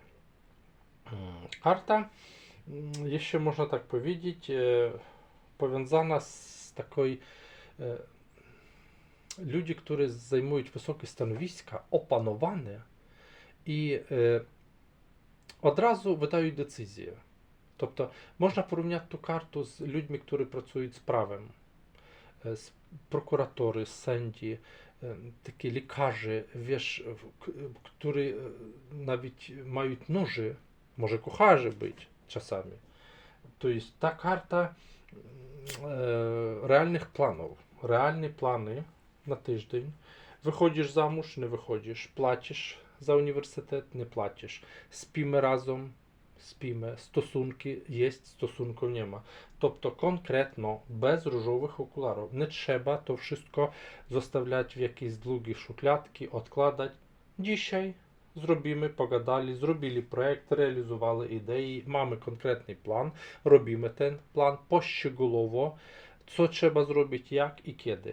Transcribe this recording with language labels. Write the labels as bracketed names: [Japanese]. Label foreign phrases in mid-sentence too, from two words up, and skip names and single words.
[Polish] Karta, jeśli można tak powiedzieć, powiązana z takiej ludzi, którzy zajmują wysokie stanowiska, opanowane i od razu wydają decyzje. [Ukrainian] Тобто можна порівняти ту карту з людьми, які працюють з правом, з прокуратори, сенді, такі лікарі, wiesz, які навіть мають ножи, може кухарі бути часами. Тобто та карта реальних планів, реальні плани на тиждень. Виходиш замуж, не виходиш, платиш за університет, не платиш, спимо разом, [Polish] spimy, stosunki jest, stosunków nie ma. [Ukrainian] Тобто конкретно, без [Polish] różowych okularów. Nie trzeba to wszystko zostawiać w jakieś długie szufladki, odkładać. Dzisiaj zrobimy, pogadali, zrobili projekt, realizowali idei, mamy konkretny plan, robimy ten plan poszczegółowo, co trzeba zrobić, jak i kiedy.